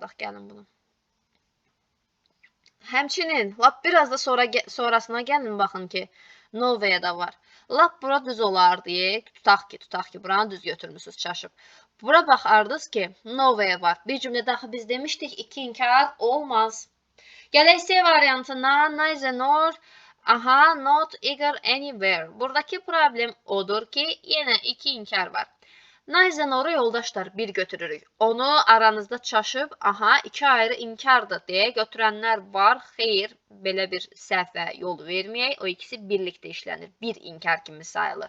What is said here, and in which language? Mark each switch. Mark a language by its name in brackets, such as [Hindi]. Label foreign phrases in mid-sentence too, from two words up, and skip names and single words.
[Azerbaijani] Komple qızardaq, gəlin bunu. Həmçinin, lap biraz da sonrasına gəlin, baxın ki, Novaya da var. Lap bura düz olar deyə, tutaq ki, buranı düz götürmüsünüz, çaşıb. Bura baxardınız ki, Novaya var. Bir cümlədə axı biz demişdik, iki inkar olmaz. Gələk C variantına, [English] neither nor, [Azerbaijani] aha, [English] not eager anywhere. [Azerbaijani] Buradakı problem odur ki, yenə iki inkar var. [English] Neither nor'u [Azerbaijani] yoldaşlar bir götürürük. Onu aranızda çaşıb, aha, iki ayrı inkardır deyə götürənlər var. Xeyr, belə bir səhvə yol verməyək. O ikisi birlikdə işlənir. Bir inkar kimi sayılır.